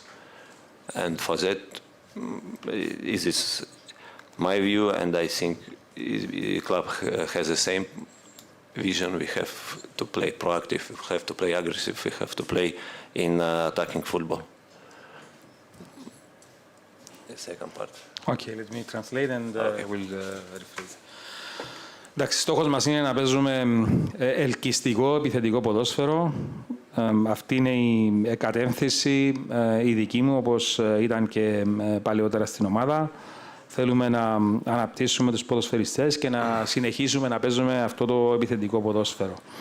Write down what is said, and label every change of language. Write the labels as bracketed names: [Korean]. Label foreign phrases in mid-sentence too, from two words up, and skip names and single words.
[English] And for that, this is my view, and I think the club has the same vision. We have to play proactive, we have to play aggressive, we have to play in attacking football. The second part. Okay, let me translate and I will rephrase. [Greek] Εντάξει, στόχος μας είναι να παίζουμε ελκυστικό, επιθετικό ποδόσφαιρο. Αυτή είναι η κατεύθυνση η δική μου, όπως ήταν και παλαιότερα στην ομάδα. Θέλουμε να αναπτύσσουμε τους ποδοσφαιριστές και να συνεχίσουμε να παίζουμε αυτό το επιθετικό ποδόσφαιρο.